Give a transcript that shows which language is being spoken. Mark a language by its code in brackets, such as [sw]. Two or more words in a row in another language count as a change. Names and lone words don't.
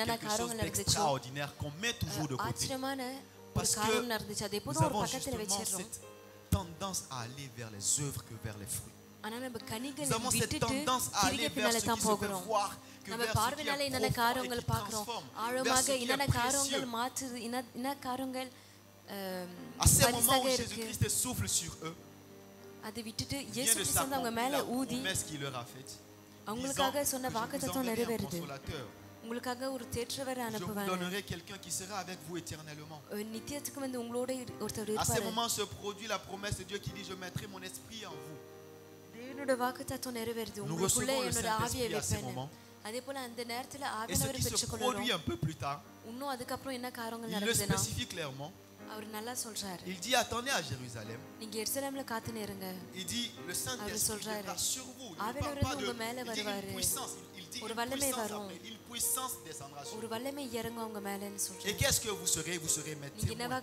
[ta] என்னென்ன [fr] quelque chose [ta] காரியங்கள் நடந்துச்சோ [fr] d'extraordinaire qu'on met toujours de côté. [ta] ஆச்சரியமான ஒரு [fr] Parce que [ta] காரியம் நடந்துச்சு. அதை [fr] nous [ta] எப்போதும் ஒரு [fr] avons [ta] பக்கத்துல [fr] justement [ta] வச்சிடுறோம். [fr] cette tendance à aller vers les œuvres que vers les fruits. [ta] ஆனா நம்ம கனிகளை [fr] Nous avons cette [ta] விட்டுட்டு [fr] tendance à aller [ta] திருக [fr] vers [ta] பின்னால [fr] ce qui [ta] தான் [fr] se fait [ta] போகிறோம். [fr] voir que [ta] நம்ம [fr] vers ce qui [ta] பார்வையினால [fr] est [ta] என்னென்ன [fr] profond et [ta] காரியங்கள் [fr] qui [ta] பார்க்கிறோம், [fr] transforme, vers [ta] ஆழமாக [fr] ce qui [ta] என்னென்ன [fr] est [ta] காரியங்கள் [fr] précieux. [ta] மாற்றுது, என்ன காரியங்கள் [fr] À ces moments [ta] பரிசாக [fr] où [ta] இருக்கு. [fr] Jésus-Christ souffle sur eux, [ta] அதை விட்டுட்டு [fr] il [ta] இயேசு [fr] vient de [ta] கிறிஸ்து வந்து அவங்க [fr] s'accomplir [ta] மேல [fr] la [ta] ஊதி [fr] promesse qu'il leur a faite. [ta] அவங்களுக்காக [fr] Disant [ta] சொன்ன [fr] que je vous [ta] வாக்குத்தத்தம் [fr] enverrai un [ta] நிறைவேறுது. [fr] consolateur. [ta] உங்களுக்காக ஒரு தேற்றவரை [fr] Je vous [ta] அனுப்புவாங்க. [fr] donnerai quelqu'un qui sera avec vous éternellement. [ta] நித்தியத்துக்கு வந்து உங்களோட ஒருத்தர் [fr] À ces [ta] இருப்பாரு. [fr] moments se produit la promesse de Dieu qui dit, je mettrai mon esprit en vous. [ta] தேவனோட வாக்குத்தத்தம் நிறைவேறுது. [fr] Nous [ta] உங்களுக்குள்ள [fr] recevons le [ta] என்னோட ஆவியை [fr] Saint-Esprit à ces [ta] வைப்பேன். [fr] moments. [ta] அதே போல அந்த நேரத்துல [fr] Et ce [ta] ஆவியானவரை [fr] qui se [ta] பெற்றுக்கொள்றோம். [fr] produit un peu plus tard, [ta] இன்னும் அதுக்கப்புறம் என்ன காரியங்கள் [fr] il le [ta] நடக்குதுன்னா [fr] spécifie clairement, Il dit attendez à Jérusalem. Il dit le Saint-Esprit viendra sur vous. Il ne parle pas de une puissance. Il dit une puissance descendra sur vous. Et qu'est-ce que vous serez? Vous serez mes témoins.